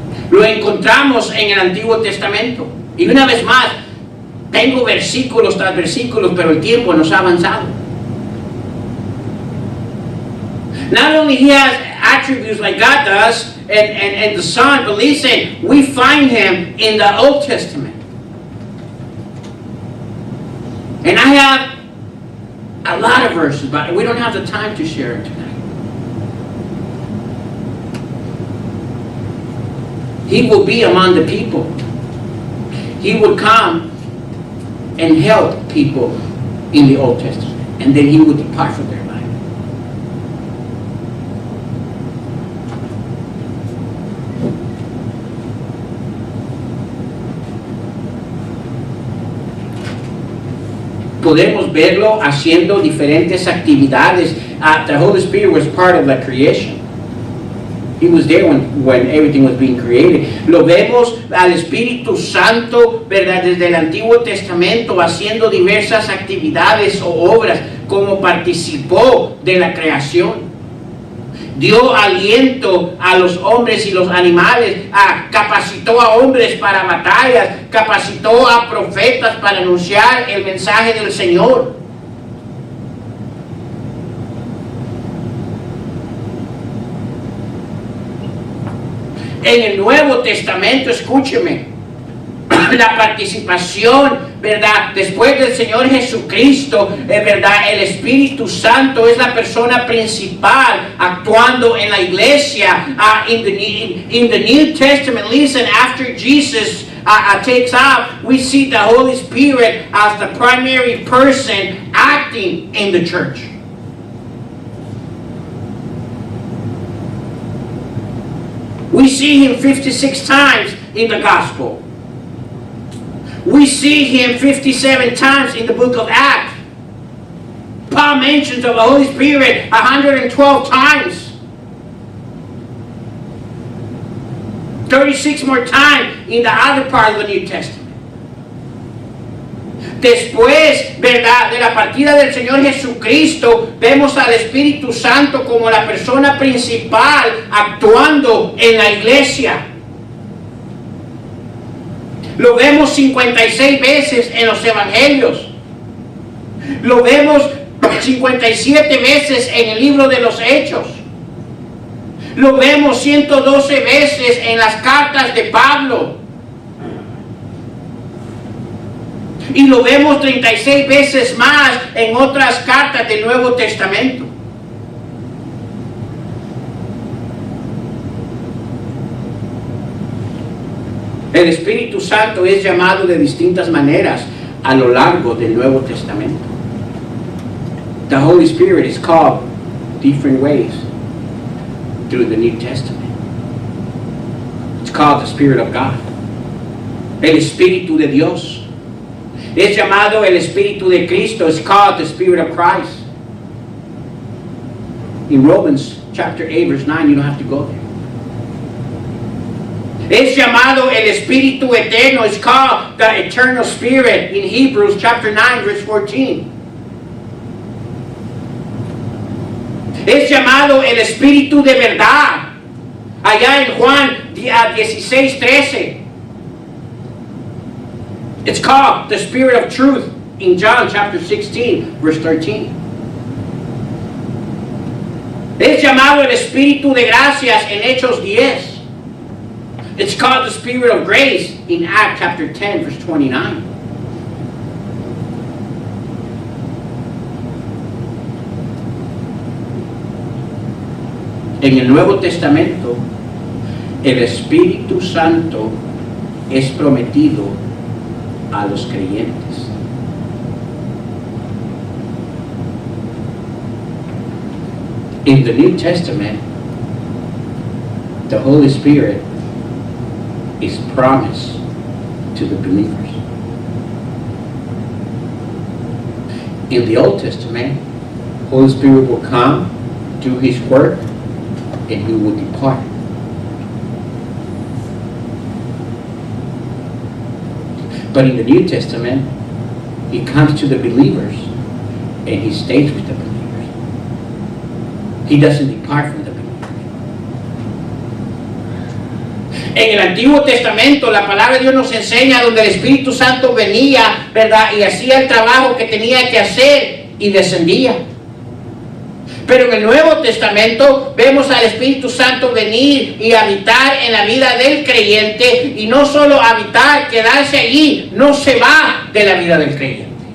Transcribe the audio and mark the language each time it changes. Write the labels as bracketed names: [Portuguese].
[Spanish] Lo encontramos en el Antiguo Testamento. Y una vez más, tengo versículos tras versículos, pero el tiempo nos ha avanzado. [English] Not only he has attributes like God does, and the Son, but listen, we find him in the Old Testament. And I have a lot of verses, but we don't have the time to share it tonight. He will be among the people. He would come and help people in the Old Testament, and then he would depart from their life. [Spanish] Podemos verlo haciendo diferentes actividades. [English] The Holy Spirit was part of the creation. He was there when everything was being created. [Spanish] Lo vemos al Espíritu Santo, ¿verdad? Desde el Antiguo Testamento haciendo diversas actividades o obras como participó de la creación. Dio aliento a los hombres y los animales, capacitó a hombres para batallas, capacitó a profetas para anunciar el mensaje del Señor. En el Nuevo Testamento, escúcheme, la participación, ¿verdad? Después del Señor Jesucristo, ¿verdad? El Espíritu Santo es la persona principal actuando en la iglesia. [English] In the New Testament, listen, after Jesus takes off, we see the Holy Spirit as the primary person acting in the church. We see him 56 times in the gospel. We see him 57 times in the book of Acts. Paul mentions of the Holy Spirit 112 times. 36 more times in the other part of the New Testament. [Spanish] Después, ¿verdad?, de la partida del Señor Jesucristo, vemos al Espíritu Santo como la persona principal actuando en la iglesia. Lo vemos 56 veces en los evangelios. Lo vemos 57 veces en el libro de los Hechos. Lo vemos 112 veces en las cartas de Pablo. Y lo vemos 36 veces más en otras cartas del Nuevo Testamento. El Espíritu Santo es llamado de distintas maneras a lo largo del Nuevo Testamento. [English] The Holy Spirit is called different ways through the New Testament. It's called the Spirit of God. [Spanish] El Espíritu de Dios. Es llamado el Espíritu de Cristo. [English] It's called the Spirit of Christ. In Romans chapter 8 verse 9, you don't have to go there. [Spanish] Es llamado el Espíritu Eterno. [English] It's called the Eternal Spirit in Hebrews chapter 9 verse 14. [Spanish] Es llamado el Espíritu de verdad allá en Juan 16:13. [English] It's called the Spirit of Truth in John chapter 16 verse 13. [Spanish] Es llamado el Espíritu de gracias en Hechos 10. [English] It's called the Spirit of grace in Acts chapter 10 verse 29. [Spanish] En el Nuevo Testamento, el Espíritu Santo es prometido a los creyentes. [English] In the New Testament, the Holy Spirit is promised to the believers. In the Old Testament, Holy Spirit will come, do His work, and He will depart. But in the New Testament, He comes to the believers and He stays with the believers. He doesn't depart from the believers. [Spanish] En el Antiguo Testamento la palabra de Dios nos enseña donde el Espíritu Santo venía, ¿verdad? Y hacía el trabajo que tenía que hacer y descendía. Pero en el Nuevo Testamento vemos al Espíritu Santo venir y habitar en la vida del creyente, y no solo habitar, quedarse allí, no se va de la vida del creyente.